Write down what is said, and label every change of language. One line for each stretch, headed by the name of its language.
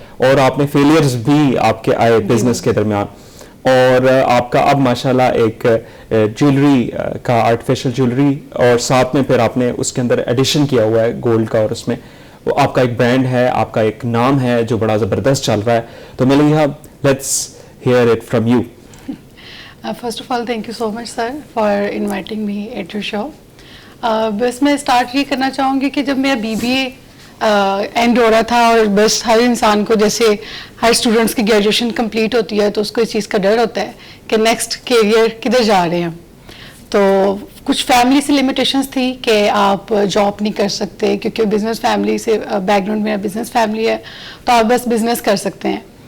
Urdu: اور آپ نے فیلئرز بھی آپ کے آئے بزنس کے درمیان, اور آپ کا اب ماشاءاللہ ایک جیولری کا آرٹیفیشل جیولری, اور ساتھ میں پھر آپ نے اس کے اندر ایڈیشن کیا ہوا ہے گولڈ کا, اور اس میں وہ آپ کا ایک برانڈ ہے, آپ کا ایک نام ہے جو بڑا زبردست چل رہا ہے.
English: تو Maliha, let's hear it from you. First of all, thank you so much sir for inviting me at your show.
Urdu: بس میں اسٹارٹ یہ کرنا چاہوں گی کہ جب میرا BBA اینڈ ہو رہا تھا, اور بس ہر انسان کو جیسے ہر اسٹوڈنٹس کی گریجویشن کمپلیٹ ہوتی ہے تو اس کو اس چیز کا ڈر ہوتا ہے کہ نیکسٹ کیریئر کدھر جا رہے ہیں. تو کچھ فیملی سے لمیٹیشنس تھی کہ آپ جاب نہیں کر سکتے, کیونکہ بزنس فیملی سے بیک گراؤنڈ میرا بزنس فیملی ہے, تو آپ بس بزنس کر سکتے ہیں.